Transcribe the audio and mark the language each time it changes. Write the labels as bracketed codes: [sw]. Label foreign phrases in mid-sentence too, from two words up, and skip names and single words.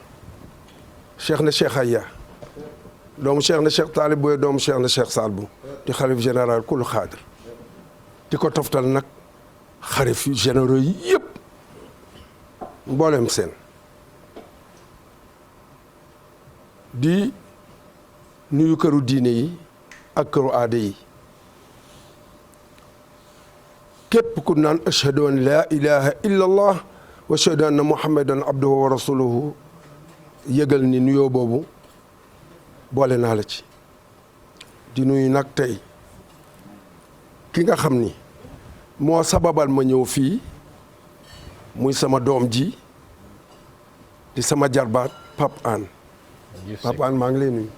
[wo] cheikh na cheikh Aya doomu cheikh na cheikh Taalib Boye doomu cheikh na cheikh Saad Bou di xalif général kulu xaadir di ko toftal nag xalif généraux yi yëpp mboolem seen di nuyu këru diine yi ak këru aada yi képp ku naan [ar] أشهد أن لا إله إلا الله وأشهد أن محمدا عبده ورسوله [wo] yëgal ni nuyoo boobu boole naa la ci di nuyu nag tey ki nga xam ni moo sababal ma ñëw fii muy sama doom ji di sama jarbaat Pape Hann Pape Hann maa ngi lay nuyu.